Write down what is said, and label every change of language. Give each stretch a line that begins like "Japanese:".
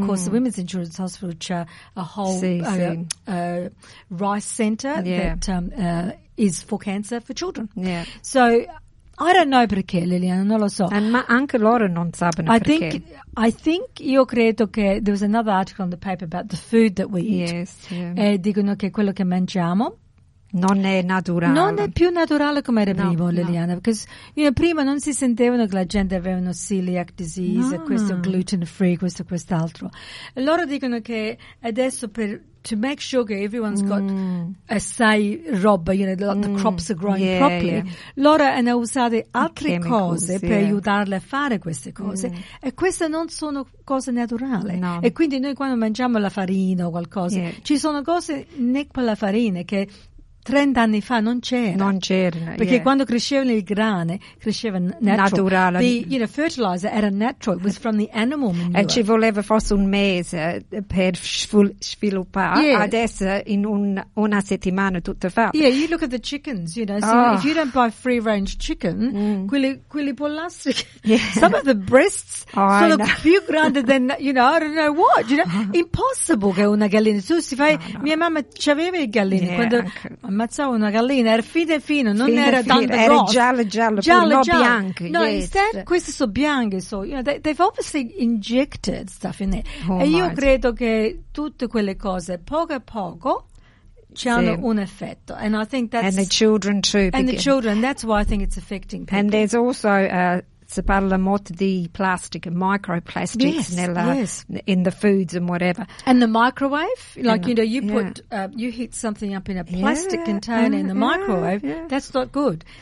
English: Of course, the Women's Insurance Hospital
Italian: c'è
English: a whole Rice Center that is for cancer for children. Yeah. So, I don't know
Italian: perché,
English: Liliana,
Italian: non lo so. Ma anche loro non sanno perché.
English: I think,
Italian: io credo che
English: there was another article in the paper about the food that we eat. Yes.
Italian: E dicono che quello che mangiamo non è naturale. Non è più naturale come era prima, Liliana.
English: No. Because, you know,
Italian: prima non si sentevano che la gente aveva una celiac disease, questo gluten free, questo e quest'altro. Loro dicono che adesso
English: to make sure that everyone's got
Italian: assai roba,
English: you know, the crops are growing properly. Yeah.
Italian: Loro hanno usato altre cose per aiutarle a fare queste cose. Mm. E queste non sono cose naturali. No. E quindi noi quando mangiamo la farina o qualcosa, ci sono cose né quella farina che 30 anni fa non c'era. Perché quando crescevano il grano, cresceva naturale.
English: You know, fertilizer
Italian: era
English: natural, it was from the animal manure.
Italian: E ci voleva forse un mese per sviluppare.
English: Yes.
Italian: Adesso in una settimana tutto fa.
English: Yeah, you look at the chickens, you know. So if you don't buy free range chicken,
Italian: quelli pollastri,
English: some of the breasts
Italian: sono più grandi
English: than, you know, I don't know what. You know?
Italian: Impossible che una gallina. Tu si fai, mia mamma c'aveva i gallini.
English: Yeah,
Italian: quando ammazzavo una gallina, era fine, non fine, era tanto grosso. Era giallo. Bianco.
English: No, instead,
Italian: queste sono bianche,
English: so, you know, they've obviously injected stuff in there. Oh,
Italian: e io credo che tutte quelle cose, poco a poco, hanno un effetto.
English: And I think that's... And the children too. And the children, that's why I think it's affecting people. And there's also...
Italian: si parla molto di
English: plastic and microplastics in the foods and whatever. And the microwave, like, you know, you put, you heat something up in a plastic container in the microwave, that's not good.